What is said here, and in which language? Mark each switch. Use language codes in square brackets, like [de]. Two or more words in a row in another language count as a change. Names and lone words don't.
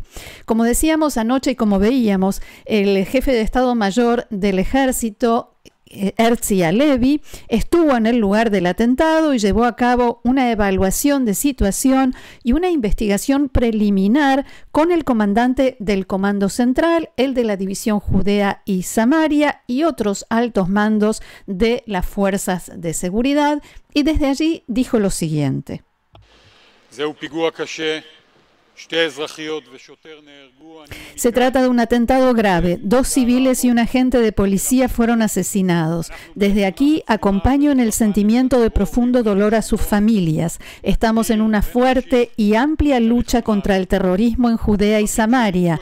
[es] Como decíamos anoche y como veíamos, el jefe de Estado Mayor del Ejército, Herzi Halevi, estuvo en el lugar del atentado y llevó a cabo una evaluación de situación y una investigación preliminar con el comandante del Comando Central, el de la División Judea y Samaria y otros altos mandos de las fuerzas de seguridad, y desde allí dijo lo siguiente: [he] זהו פיגוע קשה [es] Se trata de un atentado grave. 2 civiles y un agente de policía fueron asesinados. Desde aquí acompaño en el sentimiento de profundo dolor a sus familias. Estamos en una fuerte y amplia lucha contra el terrorismo en Judea y Samaria.